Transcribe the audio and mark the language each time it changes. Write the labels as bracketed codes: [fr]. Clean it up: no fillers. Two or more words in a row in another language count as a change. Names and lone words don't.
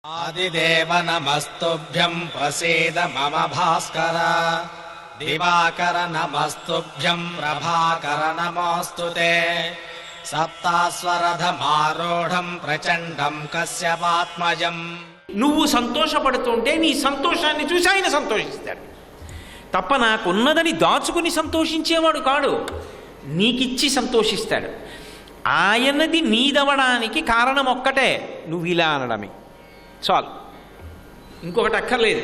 [sa] आदिदेव नमस्तुभ्यं प्रसीद मम भास्कर दिवाकर नमस्तुभ्यं प्रभाकर नमोऽस्तुते सप्तास्वरधमारूढं प्रचण्डं कश्यपात्मजं [te] నువ్వు సంతోషపడుతుంటే నీ సంతోషాన్ని చూసి ఆయన సంతోషిస్తాడు తప్ప నాకున్నదని దాచుకుని సంతోషించేవాడు కాడు. నీకిచ్చి సంతోషిస్తాడు. ఆయనది నీదవడానికి కారణం ఒక్కటే, నువ్వు ఇలా అనడమే చాలు, ఇంకొకటి అక్కర్లేదు.